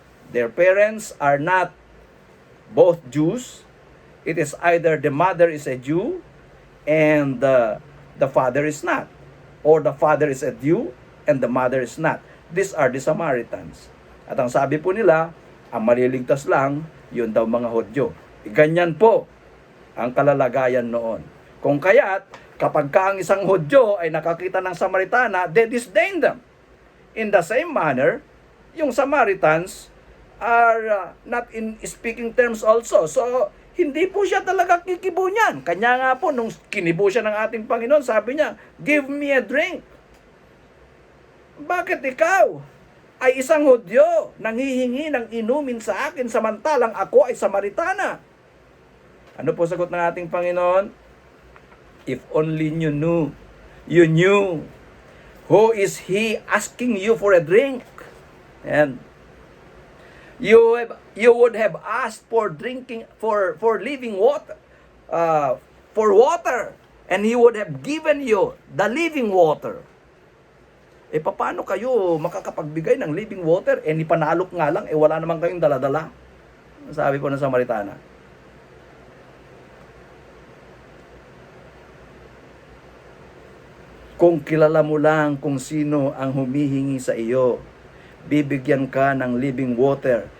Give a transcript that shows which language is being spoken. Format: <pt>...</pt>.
<en>Their parents are not both Jews. It is either the mother is a Jew and the father is not. Or the father is a Jew and the mother is not. These are the Samaritans.</en> <tl>At ang sabi po nila, ang maliligtas lang, yun daw mga Hudyo. Ganyan po ang kalalagayan noon. Kung kaya't, kapag ka ang isang Hudyo ay nakakita ng Samaritana,</tl> <en>they disdain them. In the same manner, yung Samaritans are not in speaking terms also.</en> <tl>So, hindi po siya talaga kikibo niyan. Kanya nga po, nung kinibo siya ng ating Panginoon, sabi niya,</tl> <en>give me a drink.</en> <tl>Bakit ikaw ay isang Hudyo, nanghihingi ng inumin sa akin, samantalang ako ay Samaritana? Ano po sagot ng ating Panginoon?</tl> <en>If only you knew, who is He asking you for a drink? And you would have asked for drinking, for living water, for water, and He would have given you the living water.</en> <tl>Paano kayo makakapagbigay ng living water? Ipanalok nga lang, wala naman kayong daladala. Sabi po ng Samaritana. Kung kilala mo lang kung sino ang humihingi sa iyo, bibigyan ka ng living water.</tl>